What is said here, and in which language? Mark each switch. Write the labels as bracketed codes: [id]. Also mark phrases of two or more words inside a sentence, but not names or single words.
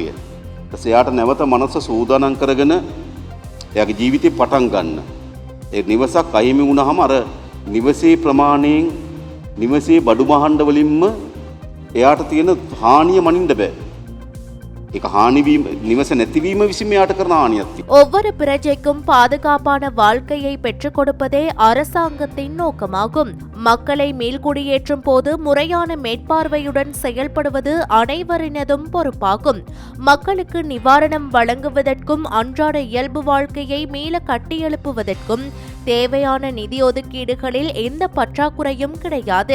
[si] ඊට නැවත මනස සූදානම් කරගෙන එයාගේ ජීවිතේ පටන් ගන්න. ඒ නිවසක් අහිමි වුණාම අර නිවසේ ප්‍රමාණයෙන් නිවසේ බඩු මහණ්ඩ වලින්ම එයාට තියෙන හානිය මනින්න බෑ. ඒක හානිවීම නිවස නැතිවීම විසින් මෙයාට කරන හානියක් තියෙනවා. [ta] ஒவ்வொரு பிரஜைக்கும் பாதுகாப்பான வாழ்க்கையை பெற்றுக் கொடுப்பதே அரசாங்கத்தின் நோக்கமாகும். மக்களை மீள்குடியேற்றும் போது முறையான மேற்பார்வையுடன் செயல்படுவது அனைவரினதும் பொறுப்பாகும். மக்களுக்கு நிவாரணம் வழங்குவதற்கும் அன்றாட இயல்பு வாழ்க்கையை மீள கட்டியெழுப்புவதற்கும் தேவையான நிதி ஒதுக்கீடுகளில் எந்த பற்றாக்குறையும் கிடையாது.